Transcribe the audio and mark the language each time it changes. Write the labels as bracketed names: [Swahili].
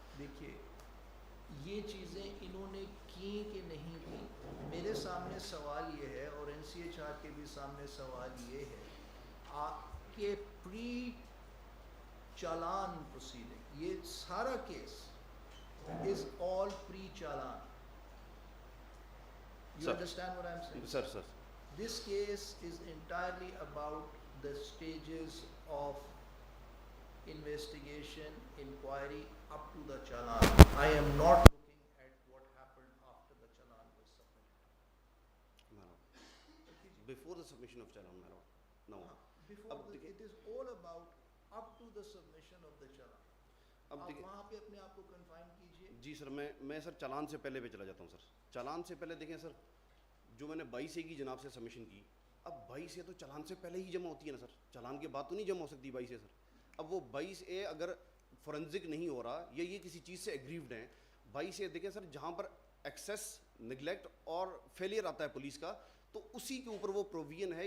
[Urdu] دیکھیے یہ چیزیں انہوں نے کی کہ نہیں کی, سامنے سوال یہ ہے اور NCHR کے بھی سامنے سوال یہ ہے کہ پری چالان پروسیڈنگ، یہ سارا case is all pre challan. [English] You Sir. understand what I'm saying? Sir, sir. This case is entirely about the stages of investigation, inquiry up to the challan. I am not looking at what happened after the challan was submitted. No. Before the submission of challan, no. Before it is all about up to the submission of the challan. [Urdu] آپ وہاں پہ اپنے آپ کو confine کیجئے. جی سر، میں سر چالان سے پہلے پہ چلا جاتا ہوں. سر چالان سے پہلے دیکھیں سر، جو میں نے 22A کی جناب سے سبمیشن کی، اب 22A تو چالان سے پہلے ہی جمع ہوتی ہے نا سر، چالان کے بعد تو نہیں جمع ہو سکتی 22A سر. اب وہ 22A اگر فورنزک نہیں ہو رہا یا یہ کسی چیز سے ایگریوڈ ہیں، 22A دیکھیں سر جہاں پر ایکسیس، نگلیکٹ اور فیلئر آتا ہے پولیس کا، تو اسی کے اوپر وہ پروویژن ہے.